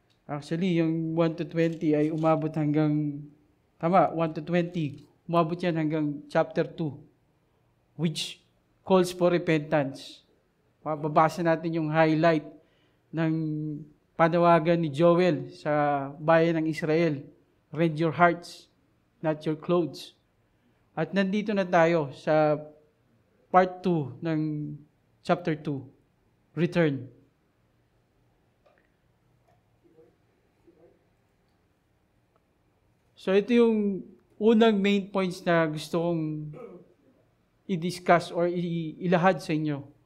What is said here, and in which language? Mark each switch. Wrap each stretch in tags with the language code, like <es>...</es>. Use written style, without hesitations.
<tl>Actually, yung 1 to 20 ay umabot hanggang, 1 to 20, umabot yan hanggang chapter 2,</tl> <en>which calls for repentance.</en> <tl>Babasa natin yung highlight ng panawagan ni Joel sa bayan ng Israel.</tl> <en>Rend your hearts, not your clothes.</en> <tl>At nandito na tayo sa part 2 ng chapter 2, return. So ito yung unang main points na gusto kong i-discuss or ilahad sa inyo.</tl>